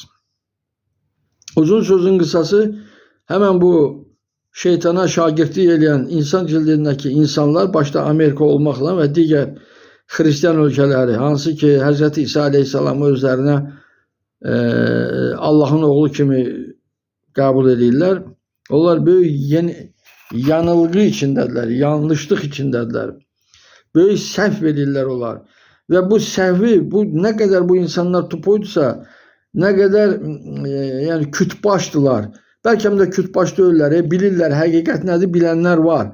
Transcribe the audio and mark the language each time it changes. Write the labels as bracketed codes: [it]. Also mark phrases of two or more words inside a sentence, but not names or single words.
[tr] Uzun sözün kısası hemen bu şeytana şagirtlik edən insan cildindeki insanlar başta Amerika olmakla ve diğer Hristiyan ülkeleri hansı ki Hz. [az] İsa Aleyhisselam'ı özlerine Allah'ın oğlu kimi kabul edirlər. Onlar böyük yanılgı içindədirlər, yanlışlık içindədirlər. Böyük səhv edirlər onlar. Və bu səhvi, bu nə qədər bu insanlar tupoydursa, nə qədər yəni kütbaşdılar. Bəlkə də kütbaş deyirlər, bilirlər, həqiqət nədir, bilənlər var.